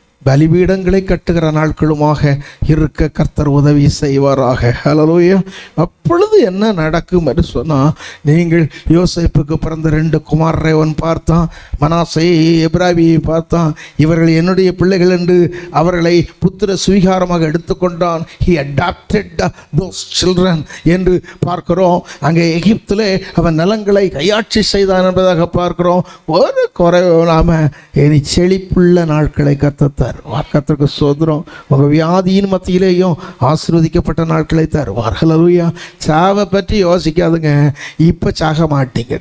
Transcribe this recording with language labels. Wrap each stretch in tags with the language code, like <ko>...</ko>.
<ta>பலிபீடங்களை கட்டுகிற நாட்களுமாக இருக்க கர்த்தர் உதவி செய்வாராக. ஹல்லேலூயா. அப்பொழுது என்ன நடக்கும் என்று சொன்னால், நீங்கள் யோசேப்புக்கு பிறந்த 2 குமாரரை அவன் பார்த்தான், மனாசே எப்ராவியை பார்த்தான். இவர்கள் என்னுடைய பிள்ளைகள் என்று அவர்களை புத்திர சுவீகாரமாக எடுத்துக்கொண்டான்.</ta> <en>He adopted those children</en> <ta>என்று பார்க்கிறோம். அங்கே எகிப்திலே அவன் நிலங்களை கையாட்சி செய்தான் என்பதாக பார்க்கிறோம். ஒரு குறைவு இல்லாமல் இனி செழிப்புள்ள நாட்களை கர்த்தர் கர்த்தருக்கு சோதரம். உங்கள் வியாதியின் மத்தியிலேயும் ஆசீர்வதிக்கப்பட்ட நாட்களை தருவார். ஹல்லேலூயா. சாவை பற்றி யோசிக்காதுங்க. இப்போ சாக மாட்டீங்க.</ta>